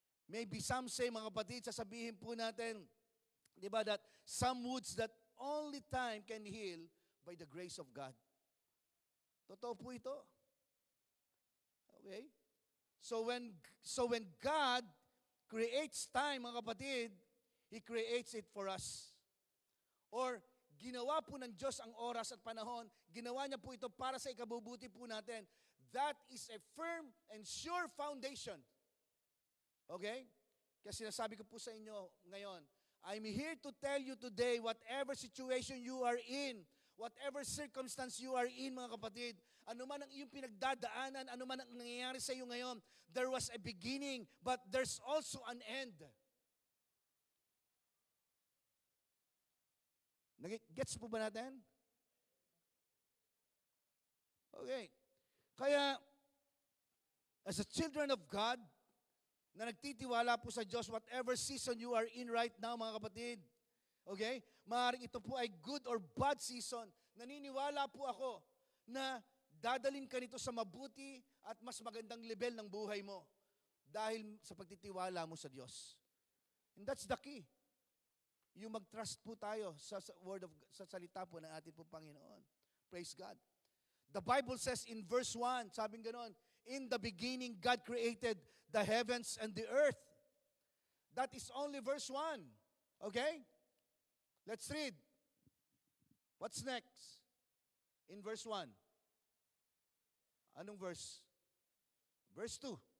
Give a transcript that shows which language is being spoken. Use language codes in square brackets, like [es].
[en] Maybe some say, mga kapatid, [tl] sasabihin po natin, di ba, [en] that some wounds that only time can heal by the grace of God. [tl] Totoo po ito. [en] Okay? So when God creates time, mga kapatid, He creates it for us. [tl] Or ginawa po ng Diyos ang oras at panahon, ginawa niya po ito para sa ikabubuti po natin. [en] That is a firm and sure foundation. Okay? Kasi sinasabi ko po sa inyo ngayon, I'm here to tell you today, whatever situation you are in, whatever circumstance you are in, mga kapatid, [tl] ano man ang iyong pinagdadaanan, ano man ang nangyayari sa iyo ngayon, [en] there was a beginning, but there's also an end. [tl] Gets po ba natin? [en] Okay. Kaya, as a children of God, [tl] na nagtitiwala po sa Diyos, [en] whatever season you are in right now, mga kapatid, okay? [tl] Maaaring ito po ay good or bad season. Naniniwala po ako na dadalhin ka nito sa mabuti at mas magandang level ng buhay mo dahil sa pagtitiwala mo sa Diyos. [en] And that's the key. [tl] Yung mag-trust po tayo sa salita po ng ating po Panginoon. [en] Praise God. The Bible says in verse 1, [tl] sabing ganon, [en] in the beginning, God created the heavens and the earth. That is only verse 1. Okay? Let's read. What's next? In verse 1. Anong verse? Verse 2.